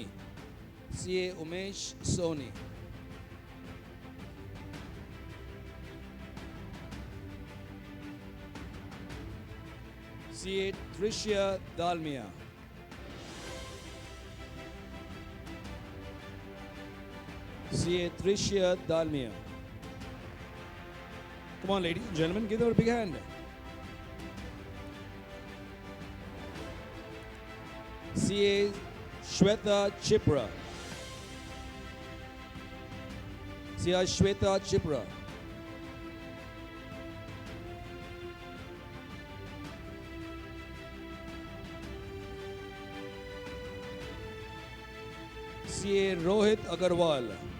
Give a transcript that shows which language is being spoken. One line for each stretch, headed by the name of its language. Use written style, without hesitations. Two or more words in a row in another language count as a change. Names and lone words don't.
English: CA Umesh Soni. CA Trishya Dalmia. CA CA Trishya Dalmia. Come on, ladies and gentlemen, give them a big hand. CA Shweta Chipra. CA Shweta Chipra. CA Rohit Agarwal.